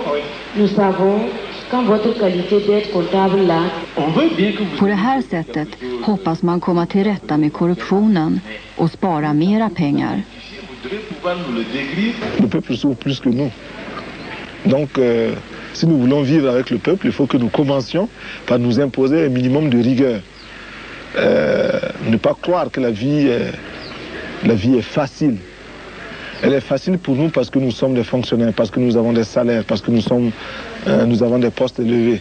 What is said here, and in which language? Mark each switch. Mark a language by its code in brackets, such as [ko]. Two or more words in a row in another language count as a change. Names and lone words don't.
[sv] På det här sättet hoppas man komma till rätta med korruptionen och spara mera pengar. [fr] Le peuple souffre plus que nous. Donc, si nous voulons vivre avec le peuple, il faut que nous commencions par nous imposer un minimum de rigueur. Ne pas croire que la vie est facile. Elle est facile pour nous parce que nous sommes des fonctionnaires, parce que nous avons des salaires, parce que nous avons des postes élevés.